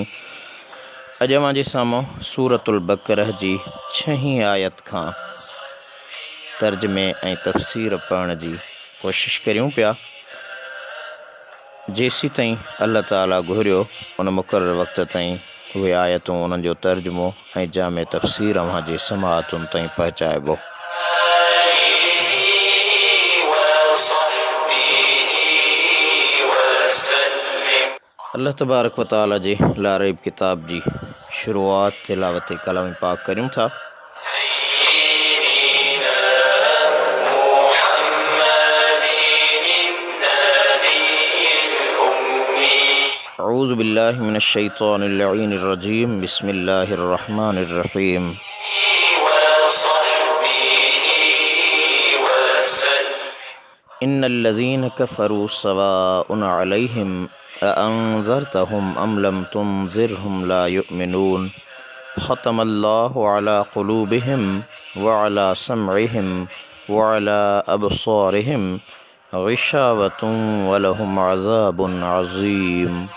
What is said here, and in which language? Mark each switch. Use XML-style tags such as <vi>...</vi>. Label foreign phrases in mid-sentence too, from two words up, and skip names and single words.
<sd>अॼु अव्हां जे साम्हूं सूरतुल बक़रह जी 6 आयत खां तर्जुमे ऐं तफ़सीर पढ़ण जी कोशिश करियूं पिया। जेसी ताईं अल्लाह ताला घुरियो उन मुक़रर वक़्त ताईं उहे आयतूं उन्हनि जो तर्जुमो ऐं जामे तफ़सीर अव्हां जे समाअतुनि ताईं पहुचाइबो। अल्लाह तबारक व तआला जे लारीब किताब जी शुरूआत तिलावत कलाम पाक करियूं था।</sd> <ar>أعوذ بالله من الشيطان الرجيم بسم الله الرحمن الرحيم. إن الذين كفروا سواء عليهم أأنذرتهم أم لم تنذرهم لا يؤمنون ختم الله على قلوبهم وعلى سمعهم وعلى أبصارهم غشاوة ولهم عذاب عظيم.</ar>